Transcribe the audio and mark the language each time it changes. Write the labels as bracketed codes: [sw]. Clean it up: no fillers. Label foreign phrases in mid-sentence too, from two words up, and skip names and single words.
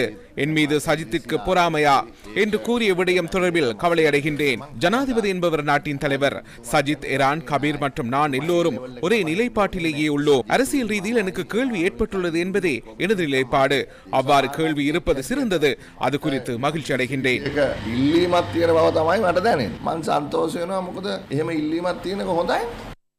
[ta] என் மீது சஜித்திற்கு பொறாமையா என்று கூறிய விடயம் தொடர்பில் கவலை அடைகின்றேன். ஜனாதிபதி என்பவர் நாட்டின் தலைவர். சஜித், இரான், கபீர் மற்றும் நான் எல்லோரும் ஒரே நிலைப்பாட்டிலேயே உள்ளோம். அரசியல் ரீதியில் எனக்கு கேள்வி ஏற்பட்டுள்ளது என்பதே எனது நிலைப்பாடு. அவ்வாறு கேள்வி இருப்பது சிறந்தது. அது குறித்து மகிழ்ச்சி அடைகின்றேன். [si] ඉල්ලීමක් තියෙන බව තමයි මට දැනෙන්නේ. මම සන්තෝෂ වෙනවා මොකද එහෙම ඉල්ලීමක් තියෙනක හොඳයි.